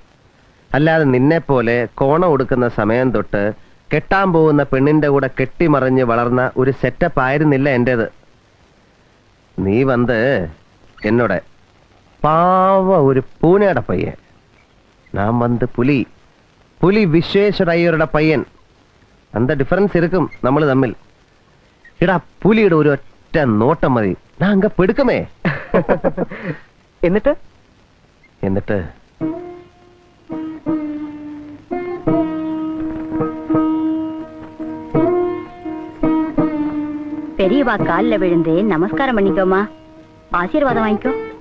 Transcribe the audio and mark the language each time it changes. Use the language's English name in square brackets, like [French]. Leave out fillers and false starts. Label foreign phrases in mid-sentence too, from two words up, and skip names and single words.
[Malayalam] അല്ലാതെ നിന്നെ പോലെ കോണം കൊടുക്കുന്ന സമയം തൊട്ട് കെട്ടാൻ പോകുന്ന പെണ്ണിന്റെ കൂടെ കെട്ടിമറിഞ്ഞ് വളർന്ന ഒരു സെറ്റപ്പ് ആയിരുന്നില്ല എന്റേത്. നീ വന്ന് എന്നോട് പാവ ഒരു പൂനെയുടെ പയ്യൻ, ഞാൻ വന്ന് പുലി പുലി വിശ്വേശ്വര അയ്യരുടെ പയ്യൻ. [Tamil] அந்த டிஃபரன்ஸ் இருக்கும் [Malayalam] നമ്മൾ തമ്മിൽ. എടാ, പുലിയുടെ ഒരു ഒറ്റ നോട്ടം മതി, ഞാൻ അങ്ങ് പെടുക്കുമേ. എന്നിട്ട് [Tamil] பெரியவா கால்ல விழுந்து நமஸ்காரம் பண்ணிக்கோமா, ஆசீர்வாதம் வாங்கிக்கோ.